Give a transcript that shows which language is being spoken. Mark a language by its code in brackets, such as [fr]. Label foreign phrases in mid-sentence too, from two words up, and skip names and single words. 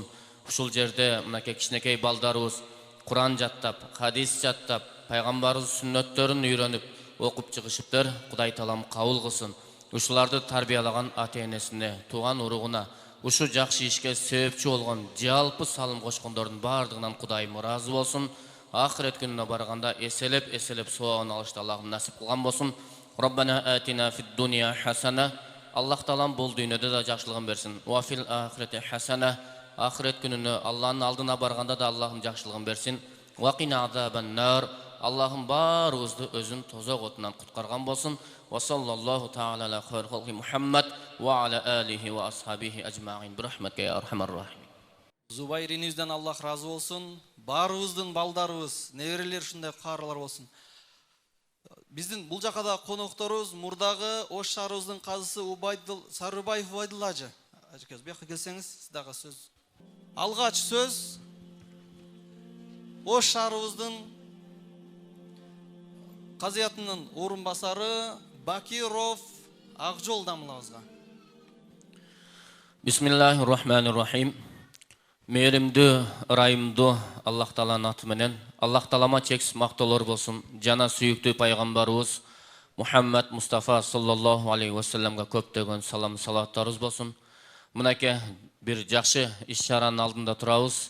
[ky] Ушул жерде мынакей кичинекей балдарыбыз Kur'an жаттап, хадис жаттап, пайгамбарыбыз сүннөттөрүн үйрөнүп, окуп чыгышыптыр. Кудай Таалам кабыл кылсын. Ушуларды тарбиялаган ата-энесине, тууган уругуна, ушу жакшы ишке себепчи болгон жалпы салым кошкондордун баардыгынан Кудайым ыраазы болсун. Ахирет күнүнө барганда эселеп соогун алышты Аллахым насип кылган болсун. [ar] ربنا آتنا في الدنيا حسنة. [ky] Аллах Таалам бул дүйнөдө да жакшылыгын берсин. [ar] وفي الآخرة حسنة. [ky] Ахирет күнүнө Аллахтын алдына барганда да Аллахым жакшылыгын берсин. [ar] وقنا عذاب النار. [ky] Аллахым баарыбызды өзүн тозок отунан куткарган болсун. [ar] وصلى الله تعالى على خير خلقه محمد وعلى آله وأصحابه أجمعين برحمتك يا أرحم الراحمين. [ky] Зубайринибизден Аллах разы болсун. Баарыбыздын балдарыбыз, неберелер ушундай каарылар болсун. Биздин бул жака да конокторубуз мурдагы Ош шаарыбыздын казысы Сарыбаев Убайдулла ажы. Ажыкез, бияка келсеңиз, сиз дагы сөз. Алгач сөз Ош шаарыбыздын казыятынын орун басары Бакиров Акжол дамылабызга. [ar] بسم الله الرحمن الرحيم. [ky] Мээримдүү, ырайымдуу Аллах Тааланын аты менен, Аллах Таалама чексиз мактоолор болсун. Жана сүйүктүү пайгамбарыбыз Мухаммад Мустафа [ar] صلى الله عليه وسلم [ky] көптөгөн салам салаттарыбыз болсун. Мынакей бир жакшы иш-чаранын алдында турабыз.